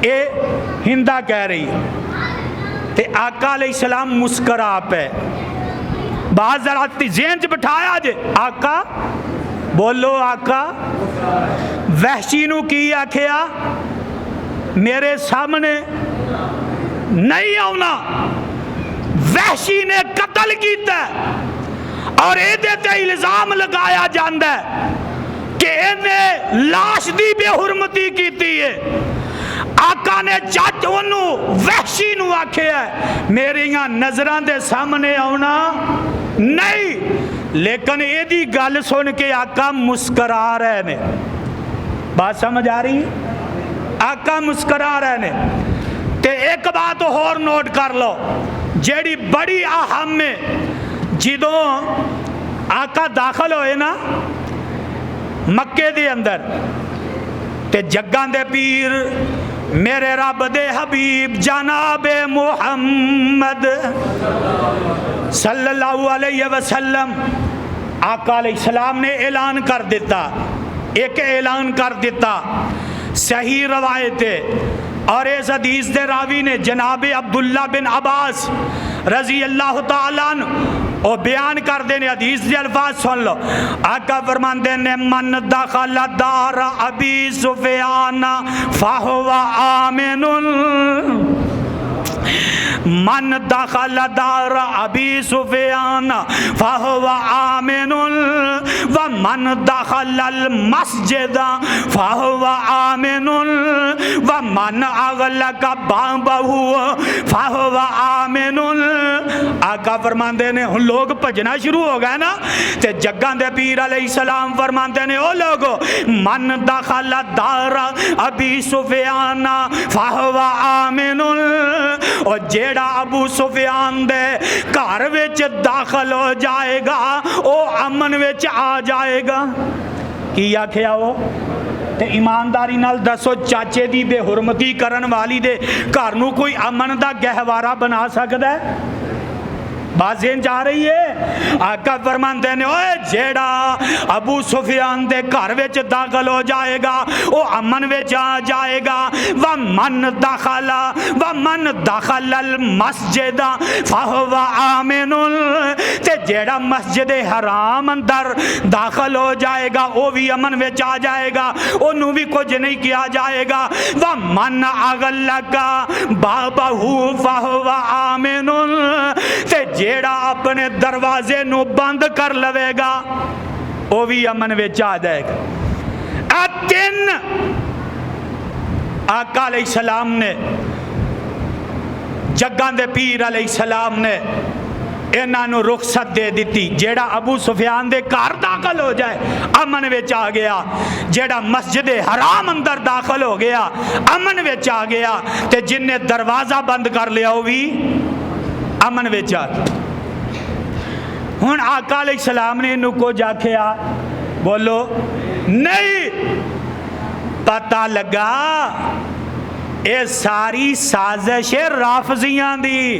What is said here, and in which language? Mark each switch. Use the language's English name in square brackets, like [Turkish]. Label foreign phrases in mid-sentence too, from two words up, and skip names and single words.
[Punjabi] اے ہندا کہہ رہی ہے تے آقا علیہ السلام مسکرا پہ۔ بعض ذرا ذہن چ بٹھایا جے آقا، بولو آقا وحشی نو کی آکھیا میرے سامنے نہیں آنا، وحشی نے قتل کیتا ہے اور ایدے تے الزام لگایا جاندہ ہے کہ انہیں لاش دی بے حرمتی کیتی ہے۔ آقا نے جج انہوں وحشی نو آکھے ہے میریاں نظران دے سامنے آنا نہیں، لیکن ایدی گل سن کے آقا مسکرا رہے نے۔ بات سمجھ آ رہی؟ آقا مسکرا رہے نے۔ تے ایک بات اور نوٹ کر لو جیڑی بڑی اہم میں، جدوں آقا داخل ہوئے نا مکے دے اندر تے جگان دے پیر میرے رب دے حبیب جناب محمد صلی اللہ علیہ وسلم، آقا علیہ السلام نے اعلان کر دیتا، ایک اعلان کر دیتا، صحیح روایت ہے اور اس حدیث دے راوی نے جناب عبداللہ بن عباس رضی اللہ تعالیٰ عنہ او بیان کر دینے، حدیث دے الفاظ سن لو۔ آقا فرماندے نے [Arabic] من دخل دار ابی سفیان فہو آمن، من دخل دار ابی سفیان فہو آمن ومن دخل المسجد فہو آمن ومن اغلق بابہ فہو آمن۔ [Punjabi] آقا فرماندے نے لوگ بھجنا شروع ہو گئے نا، تے جگان دے پیر علیہ السلام فرماندے نے او لوگو [Arabic] من دخل دار ابی سفیان فہو آمن، [Punjabi] اور جیڑا ابو سفیان دے گھر وچ داخل ہو جائے گا او امن وچ آ جائے گا۔ کی آکھیا وہ؟ تے ایمانداری نال دسو چاچے دی بے حرمتی کرن والی دے گھر نو کوئی امن دا گہوارہ بنا سکدا ہے؟ بات ذہن جا رہی ہے؟ آقا فرماندے نے اوے جیڑا ابو سفیان دے گھر وچ داخل ہو جائے گا او امن وچ آ جائے گا۔ [Arabic] ومن دخل المسجد فہو آمن، [Punjabi] تے جیڑا مسجد حرام اندر داخل ہو جائے گا او بھی امن وچ آ جائے گا، انہوں بھی کچھ نہیں کیا جائے گا۔ [Arabic] ومن اغلق بابہ فہو آمن، [Punjabi] تے جیڑا اپنے دروازے نو بند کر لوے گا وہ بھی امن وچ آ جائے گا۔ تین آقا علیہ السلام نے جگان دے پیر علیہ السلام نے انہاں نو رخصت دے دیتی، جیڑا ابو سفیان دے گھر داخل ہو جائے امن وچ آ گیا، جیڑا مسجد حرام اندر داخل ہو گیا امن وچ آ گیا، تے جن نے دروازہ بند کر لیا وہ بھی امن وچ آ گیا۔ ہن آقا علیہ السلام نے انہوں کو جا کے بولو نہیں، پتہ لگا اے ساری سازش رافضیاں دی۔